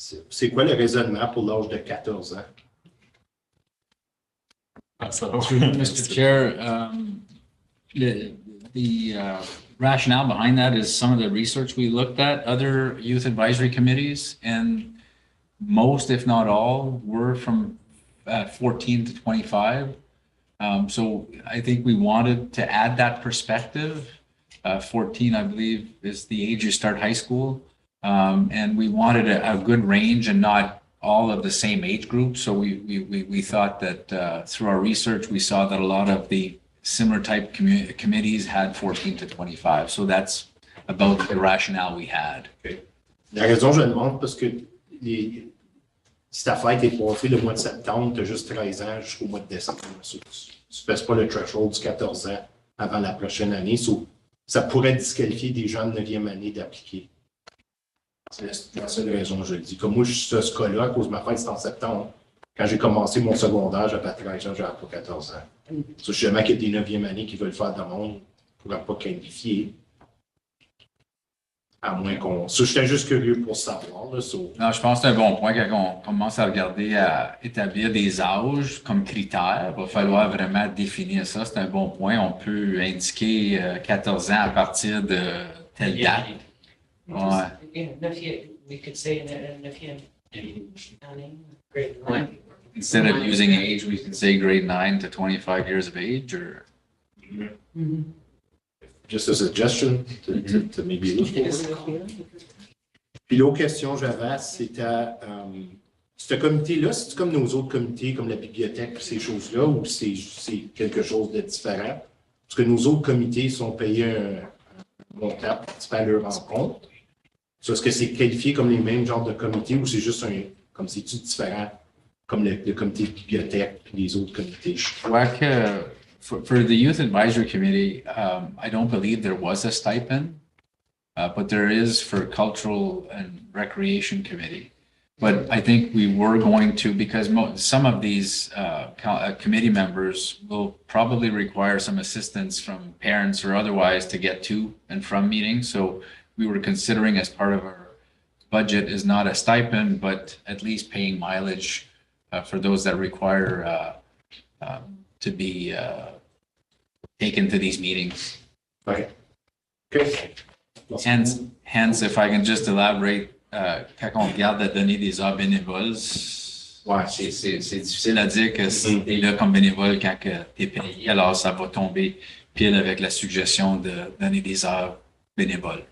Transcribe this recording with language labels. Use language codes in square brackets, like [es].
[fr] C'est quoi le raisonnement pour l'âge de 14 ans? [en] Mr. Chair, the rationale behind that is some of the research we looked at, other youth advisory committees, and most, if not all, were from 14 to 25. So I think we wanted to add that perspective. 14, I believe, is the age you start high school. And we wanted a good range and not all of the same age group. So we thought that through our research, we saw that a lot of the similar type committees had 14 to 25. So that's about the rationale we had. Okay. [fr] La raison, je demande, parce que si ta fête est passée le mois de septembre, tu as juste 13 ans jusqu'au mois de décembre. Tu ne passes pas le threshold du 14 ans avant la prochaine année. Ça pourrait disqualifier des gens de 9e année d'appliquer. C'est la seule raison que je le dis. Comme moi, je suis à ce cas-là, à cause de ma fête, c'est en septembre. Quand j'ai commencé mon secondaire, j'avais 13 ans, j'avais pas 14 ans. So, je sais jamais qu'il y a des 9e années qui veulent faire de monde ne pourra pas qualifier. À moins qu'on. So, j'étais juste curieux pour savoir. Là, so. Non, je pense que c'est un bon point quand on commence à regarder à établir des âges comme critères. Il va falloir vraiment définir ça. C'est un bon point. On peut indiquer 14 ans à partir de telle date. [en] Ouais. We could say grade 9. Instead of using age, we can say grade 9 to 25 years of age, or. Mm-hmm. Just a suggestion to maybe look forward. [fr] Puis l'autre question que j'avais, c'était ce comité-là, c'est comme nos autres comités, comme la bibliothèque, ces choses-là, ou c'est quelque chose de différent? Parce que nos autres comités sont payés un montant participant à leur rencontre. Est-ce que c'est qualifié comme les mêmes genres de comités ou c'est juste comme c'est-tu différent, comme le comité de bibliothèque et les autres comités? Je crois que [en] for the Youth Advisory Committee, I don't believe there was a stipend, but there is for Cultural and Recreation Committee. But I think we were going to, because some of these committee members will probably require some assistance from parents or otherwise to get to and from meetings. So we were considering as part of our budget is not a stipend, but at least paying mileage for those that require to be taken to these meetings. Okay. Okay. Hence, if I can just elaborate, [fr] quand on regarde la donnée des heures bénévoles, ouais, c'est difficile à dire que si tu es là comme bénévole quand tu es payé, alors ça va tomber pile avec la suggestion de donner des heures bénévoles.